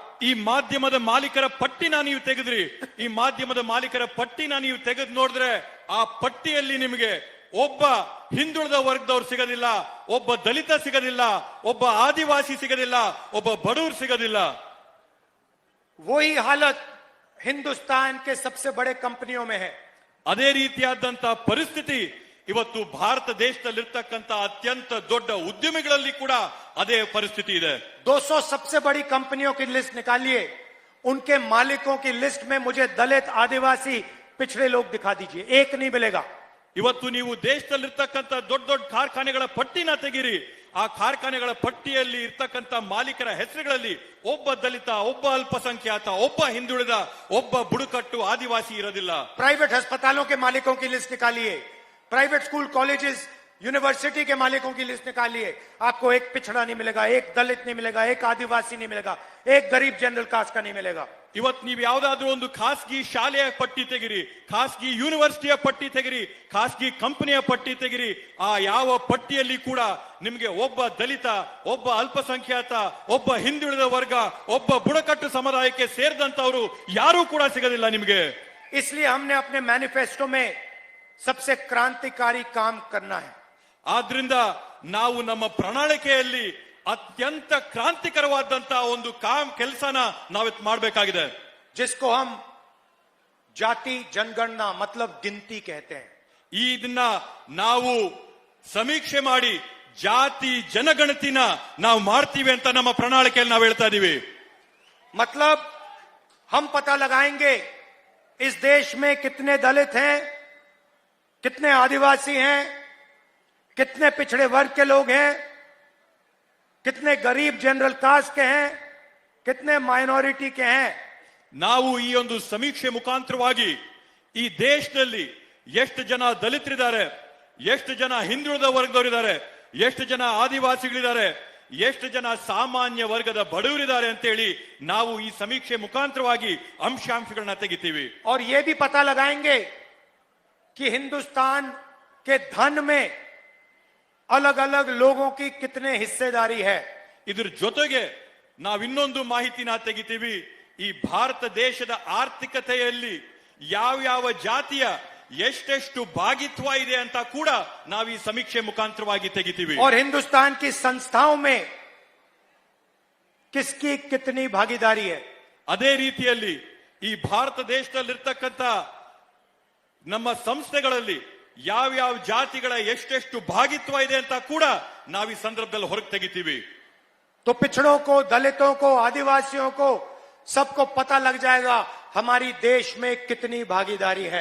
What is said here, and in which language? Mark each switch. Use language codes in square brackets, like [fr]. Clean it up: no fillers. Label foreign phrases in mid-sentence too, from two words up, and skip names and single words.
[kn] ಈ ಮಾಧ್ಯಮದ ಮಾಲೀಕರ ಪಟ್ಟಿನ ನೀವು ತೆಗೆದ್ರಿ, ಈ ಮಾಧ್ಯಮದ ಮಾಲೀಕರ ಪಟ್ಟಿನ ನೀವು ತೆಗೆದು ನೋಡಿದ್ರೆ ಆ ಪಟ್ಟಿಯಲ್ಲಿ ನಿಮಗೆ ಒಬ್ಬ ಹಿಂದುಳಿದ ವರ್ಗದವ್ರು ಸಿಗೋದಿಲ್ಲ, ಒಬ್ಬ ದಲಿತ ಸಿಗೋದಿಲ್ಲ, ಒಬ್ಬ ಆದಿವಾಸಿ ಸಿಗೋದಿಲ್ಲ, ಒಬ್ಬ ಬಡವರು ಸಿಗೋದಿಲ್ಲ. [hi] वही हालत हिंदुस्तान के सबसे बड़े कंपनियों में है. [kn] ಅದೇ ರೀತಿಯಾದಂತ ಪರಿಸ್ಥಿತಿ ಇವತ್ತು ಭಾರತ ದೇಶದಲ್ಲಿರ್ತಕ್ಕಂಥ ಅತ್ಯಂತ ದೊಡ್ಡ ಉದ್ಯಮಿಗಳಲ್ಲಿ ಕೂಡ ಅದೇ ಪರಿಸ್ಥಿತಿ ಇದೆ. [hi] 200 सबसे बड़ी कंपनियों की लिस्ट निकालिए, उनके मालिकों की लिस्ट में मुझे दलित, आदिवासी, पिछड़े लोग दिखा दीजिए, एक नहीं मिलेगा. [kn] ಇವತ್ತು ನೀವು ದೇಶದಲ್ಲಿರ್ತಕ್ಕಂಥ ದೊಡ್ಡ ದೊಡ್ಡ ಕಾರ್ಖಾನೆಗಳ ಪಟ್ಟಿನ ತೆಗೀರಿ, ಆ ಕಾರ್ಖಾನೆಗಳ ಪಟ್ಟಿಯಲ್ಲಿ ಇರ್ತಕ್ಕಂಥ ಮಾಲೀಕರ ಹೆಸರುಗಳಲ್ಲಿ ಒಬ್ಬ ದಲಿತ, ಒಬ್ಬ ಅಲ್ಪಸಂಖ್ಯಾತ, ಒಬ್ಬ ಹಿಂದುಳಿದ, ಒಬ್ಬ ಬುಡಕಟ್ಟು ಆದಿವಾಸಿ ಇರೋದಿಲ್ಲ. [hi] प्राइवेट अस्पतालों के मालिकों की लिस्ट निकालिए, [en] private school, colleges, university [hi] के मालिकों की लिस्ट निकालिए, आपको एक पिछड़ा नहीं मिलेगा, एक दलित नहीं मिलेगा, एक आदिवासी नहीं मिलेगा, एक गरीब [en] general caste [hi] का नहीं मिलेगा. [kn] ಇವತ್ತು ನೀವು ಯಾವ್ದಾದ್ರೂ ಒಂದು ಖಾಸಗಿ ಶಾಲೆಯ ಪಟ್ಟಿ ತೆಗಿರಿ, ಖಾಸಗಿ ಯೂನಿವರ್ಸಿಟಿಯ ಪಟ್ಟಿ ತೆಗಿರಿ, ಖಾಸಗಿ ಕಂಪನಿಯ ಪಟ್ಟಿ ತೆಗಿರಿ, ಆ ಯಾವ ಪಟ್ಟಿಯಲ್ಲಿ ಕೂಡ ನಿಮಗೆ ಒಬ್ಬ ದಲಿತ, ಒಬ್ಬ ಅಲ್ಪಸಂಖ್ಯಾತ, ಒಬ್ಬ ಹಿಂದುಳಿದ ವರ್ಗ, ಒಬ್ಬ ಬುಡಕಟ್ಟು ಸಮುದಾಯಕ್ಕೆ ಸೇರಿದಂತವರು ಯಾರೂ ಕೂಡ ಸಿಗೋದಿಲ್ಲ ನಿಮಗೆ. [hi] इसलिए हमने अपने मैनिफेस्टो में सबसे क्रांतिकारी काम करना है. [kn] ಆದ್ರಿಂದ ನಾವು ನಮ್ಮ ಪ್ರಣಾಳಿಕೆಯಲ್ಲಿ ಅತ್ಯಂತ ಕ್ರಾಂತಿಕರವಾದಂತಹ ಒಂದು ಕೆಲಸನ ನಾವಿತ್ ಮಾಡಬೇಕಾಗಿದೆ. [hi] जिसको हम जाति जनगणना मतलब गिनती कहते हैं. [kn] ಇದನ್ನ ನಾವು ಸಮೀಕ್ಷೆ ಮಾಡಿ ಜಾತಿ ಜನಗಣತಿನ ನಾವು ಮಾಡ್ತೀವಿ ಅಂತ ನಮ್ಮ ಪ್ರಣಾಳಿಕೆಯಲ್ಲಿ ನಾವು ಹೇಳ್ತಾ ಇದೀವಿ. [hi] मतलब हम पता लगाएंगे इस देश में कितने दलित हैं, कितने आदिवासी हैं, कितने पिछड़े वर्ग के लोग हैं, कितने गरीब [en] general caste [hi] के हैं, कितने माइनॉरिटी के हैं. [kn] ನಾವು ಈ ಒಂದು ಸಮೀಕ್ಷೆ ಮುಖಾಂತರವಾಗಿ ಈ ದೇಶದಲ್ಲಿ ಎಷ್ಟು ಜನ ದಲಿತರಿದ್ದಾರೆ, ಎಷ್ಟು ಜನ ಹಿಂದುಳಿದ ವರ್ಗದವರಿದ್ದಾರೆ, ಎಷ್ಟು ಜನ ಆದಿವಾಸಿಗಳಿದ್ದಾರೆ, ಎಷ್ಟು ಜನ ಸಾಮಾನ್ಯ ವರ್ಗದ ಬಡವರಿದ್ದಾರೆ ಅಂತೇಳಿ ನಾವು ಈ ಸಮೀಕ್ಷೆ ಮುಖಾಂತರವಾಗಿ ಅಂಶಾಂಶಗಳನ್ನ ತೆಗಿತೀವಿ. [hi] और ये भी पता लगाएंगे कि हिंदुस्तान के धन में अलग अलग लोगों की कितने हिस्सेदारी है. [kn] ಇದ್ರ ಜೊತೆಗೆ ನಾವು ಇನ್ನೊಂದು ಮಾಹಿತಿನ ತೆಗಿತೀವಿ. ಈ ಭಾರತ ದೇಶದ ಆರ್ಥಿಕತೆಯಲ್ಲಿ ಯಾವ ಜಾತಿಯ ಎಷ್ಟೆಷ್ಟು ಭಾಗಿತ್ವ ಇದೆ ಅಂತ ಕೂಡ ನಾವು ಈ ಸಮೀಕ್ಷೆ ಮುಖಾಂತರವಾಗಿ ತೆಗಿತೀವಿ. [hi] और हिंदुस्तान की संस्थाओं में किसकी कितनी भागीदारी है. [kn] ಅದೇ ರೀತಿಯಲ್ಲಿ ಈ ಭಾರತ ದೇಶದಲ್ಲಿರ್ತಕ್ಕಂಥ ನಮ್ಮ ಸಂಸ್ಥೆಗಳಲ್ಲಿ ಯಾವ ಜಾತಿಗಳ ಎಷ್ಟೆಷ್ಟು ಭಾಗಿತ್ವ ಇದೆ ಅಂತ ಕೂಡ ನಾವು ಈ ಸಂದರ್ಭದಲ್ಲಿ ಹೊರಗೆ ತೆಗಿತೀವಿ. [hi] तो पिछड़ों को, दलितों को, आदिवासियों को सबको पता लग जाएगा हमारी देश में कितनी भागीदारी है.